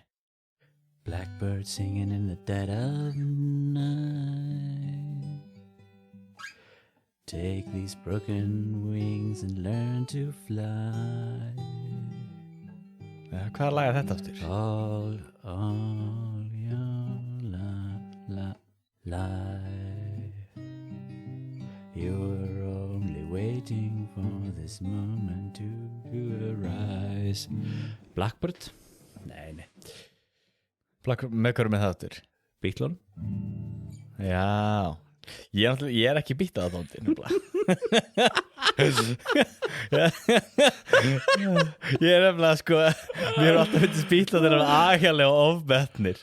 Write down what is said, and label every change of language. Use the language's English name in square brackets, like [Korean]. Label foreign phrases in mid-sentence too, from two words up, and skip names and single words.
[English] Blackbird singing in the dead of night. Take these broken wings and learn to fly. [Icelandic] Hvaða lag er þetta aftur? [English] All your life. You're only waiting for this moment to arise. Blackbird? [Icelandic] Nei. Með hverju með það aftur? Beatlon? Já. Ég er ekki býtt að það Ég er nefnilega sko mér er alltaf myndist Beatlon þeir eru agalega ofmetnir.